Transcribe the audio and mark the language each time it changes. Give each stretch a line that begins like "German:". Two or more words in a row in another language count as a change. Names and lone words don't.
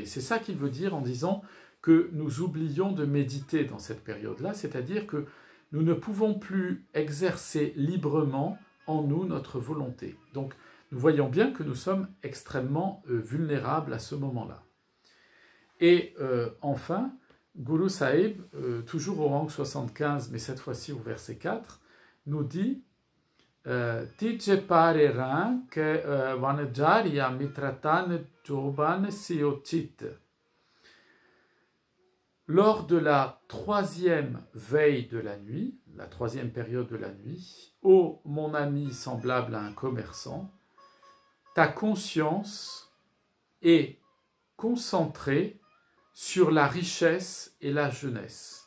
French: C'est ça qu'il veut dire en disant que nous oublions de méditer dans cette période-là, c'est-à-dire que nous ne pouvons plus exercer librement en nous notre volonté. Donc nous voyons bien que nous sommes extrêmement vulnérables à ce moment-là. Et enfin, Guru Sahib, toujours au rang 75, mais cette fois-ci au verset 4, nous dit
Punjabi: ਤੀਜੈ ਪਹਰੈ ਕੈ ਵਣਜਾਰਿਆ ਮਿਤ੍ਰਾ ਜੋਬਨ ਸਿਉਚਿਤੁ.
French: Lors de la troisième veille de la nuit, la troisième période de la nuit, ô mon ami semblable à un commerçant, ta conscience est concentrée sur la richesse et la jeunesse.